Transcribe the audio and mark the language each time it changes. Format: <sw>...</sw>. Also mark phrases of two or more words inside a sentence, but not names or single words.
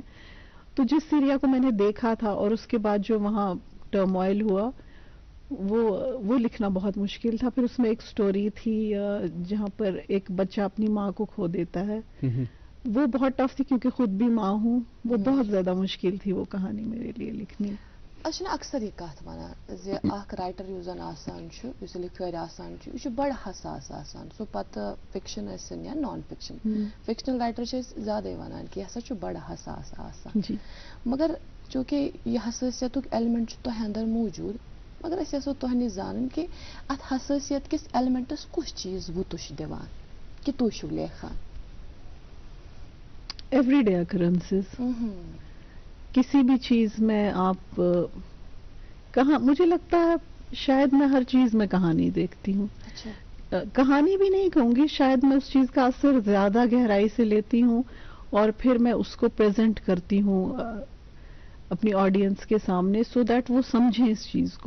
<ur>تو جس سیریا کو میں نے دیکھا تھا اور اس کے بعد جو وہاں ٹرموائل ہوا, وہ لکھنا بہت مشکل تھا. پھر اس میں ایک سٹوری تھی جہاں پر ایک بچہ اپنی ماں کو کھو دیتا ہے. وہ بہت ٹف تھی کیونکہ خود بھی ماں ہوں. وہ بہت زیادہ مشکل تھی وہ کہانی میرے لیے لکھنی.</ur> <ks>اچھا, اکثر یہ کت ونان زِ اکھ رائٹر یُس زن آسان چھُ, یُس لکھٲرۍ آسان چھُ, یہِ چھُ بڑٕ حساس آسان. سُہ پتہٕ فکشن ٲسِن یا</ks> <en>non fiction.</en> <ks>فکشنل رائٹر چھِ أسۍ زیادے ونان کہِ یہِ ہسا چھُ بڑٕ حساس آسان. جی. مگر چوٗنٛکہِ یہِ حساسیتُک ایلمنٹ چھُ تۄہہِ اندر موٗجوٗد, مگر أسۍ یژھو تۄہہِ نِش زانُن کہِ اتھ حساسیت کِس ایلمنٹس کُس چیٖز وُتُش دِوان کہِ تُہۍ چھِو لیکھان.</ks> <en>everyday occurrences.</en> <ur>کسی بھی چیز میں آپ کہاں, مجھے لگتا ہے شاید میں ہر چیز میں کہانی دیکھتی ہوں. اچھا. کہانی بھی نہیں کہوں گی, شاید میں اس چیز کا اثر زیادہ گہرائی سے لیتی ہوں اور پھر میں اس کو پریزنٹ کرتی ہوں اپنی آڈینس کے سامنے,</ur> <en>so that</en> <ur>وہ سمجھیں اس چیز کو.</ur>